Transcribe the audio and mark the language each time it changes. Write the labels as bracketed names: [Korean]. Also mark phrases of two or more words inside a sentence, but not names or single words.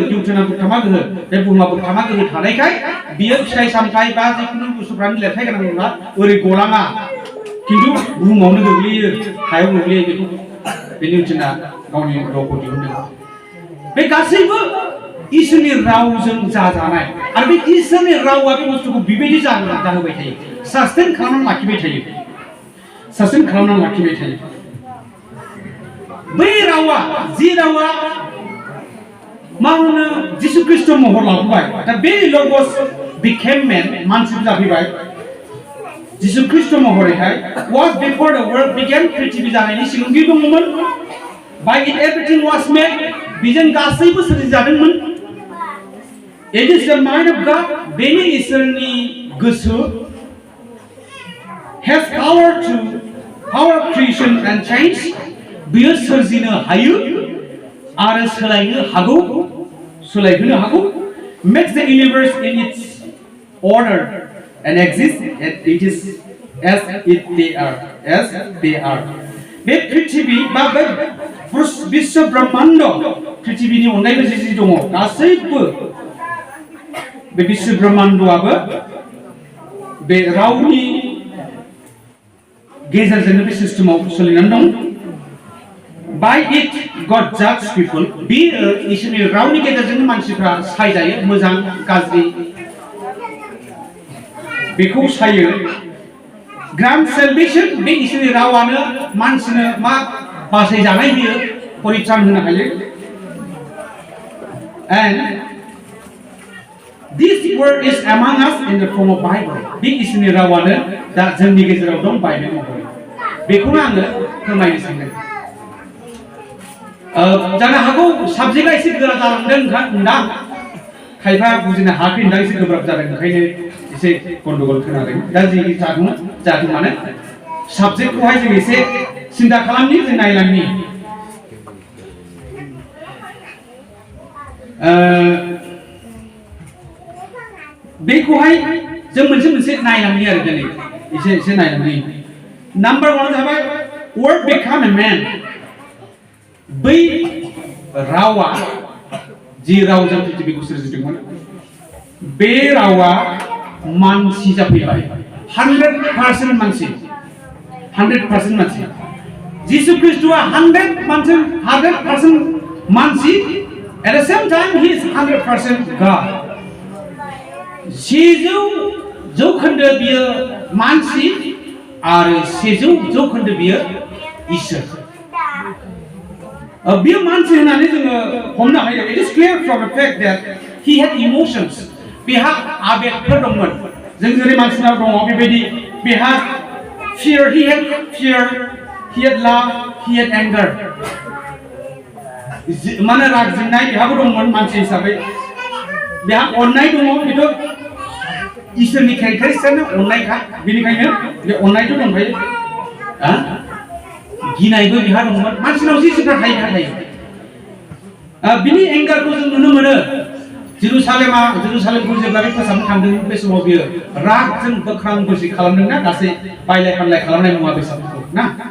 [Bodo] निउटना बोगथामा गोहो बे बुहुमा बोगथामा गोहो थानायखाय बियो फिथाइ सामथाइ बा जिखुनु बुस्थुफ्रानो लिरथाय गोनां नङा ओरै गलाङा खिन्थु बुहुमावनो गोग्लैयो हायाव गोग्लैयो बेखौ बे निउटना गावनि रावखौ दिहुनदों बे गासैबो इसोरनि रावजों जाजानाय आरो बे इसोरनि रावा बे बुस्थुखौ बेबायदि जाहोबाय थायो सास्टेन खालामनानै लाखिबाय थायो बै रावा जि रावा मा होनो जिसु ख्रिस्ट' महर लाबोबाय दा बे लगस [English] became man [Bodo] मानसि जाफैबाय जिसु ख्रिस्ट' महरैहाय [English] was before the world began [Bodo] पृथिबि जानायनि सिगां बे दङमोन [English] by it everything was made [Bodo] बिजों गासैबो सोरजिजादोंमोन [English] it is the mind of God [Bodo] बेनि इसोरनि गोसो [English] has power creation and change [Bodo] बियो सोरजिनो हायो आरो सोलायहोनो हागौ makes [English] the universe in its order and exists and it is as they are [Bodo] बे पृथिबि बा बे विश्व ब्रह्मांड पृथिबिनि अनगायैबो जि दङ गासैबो बे विश्व ब्रह्मांडआबो बे रावनि गेजेरजोंनो बे सिस्टेमाव सोलिनानै दं [English] By it, God judges people. [Bodo] बे इसोरनि रावनि गेजेरजोंनो मानसिफ्रा सायजायो मोजां गाज्रि बेखौ सायो [English] grand salvation [Bodo] बे इसोरनि रावानो मानसिनो मा बासायजानाय होयो परित्राण होनो हायो [English] and this word is among us in the form of Bible [Bodo] बे इसोरनि रावानो दा जोंनि गेजेराव दं बाइबेल महरै बेखौनो आङो फोरमायनो सानदों जानो हागौ साबजेक्टआ एसे गोरा जालांदों ना खायफा बुजिनो हायाखै ना एसे गोब्राब जादों ओंखायनो एसे गन्डगोल खोनादों दा जि जादों माने साबजेक्टखौहाय जों एसे सिन्था खालामनि जों नायलांनि बेखौहाय जों मोनसे नायलांनि आरो दिनै एसे नायलांनि नाम्बार 1 जाबाय [English] word become a man [Bodo] बै रावा जि रावजों पृथ्वीखौ सोरजिदोंमोन बे रावा मानसि जाफैबाय 100% मानसि 100% मानसि जिसु ख्रीष्टआ 100% मानसि [English] at the same time he is 100% God [Bodo] 100 जौखोन्दो बियो मानसि आरो 100 जौखोन्दो बियो इसोर बियो मानसि होननानै जोङो हमनो हायो [English] it is clear from the fact that he had emotions [Bodo] बिहा आबेगफोर दंमोन जों जेरै मानसिनाव दङ बेबायदि बिहा [English] fear he had love he had anger [Bodo] माने राग जोंनाय बिहाबो दंमोन मानसि हिसाबै बिहा अननाय दङ बेथ' इसोरनि केरेक्टारिस्टिकआनो अननायखा बेनिखायनो बे अननायथ' दंखायो गिनायबो बिहा दंमोन मानसिनाव जिसुफ्रा थायो बिनि एंगारखौ जों नुनो मोनो जेरुसालेमखौ जेब्ला बे फोसाबनो थांदोंमोन बे समाव बियो रागजों बोख्रां बोसि खालामदोंना गासै बायलाय फानलाय खालामनाय मुवा बेसादफोरखौ ना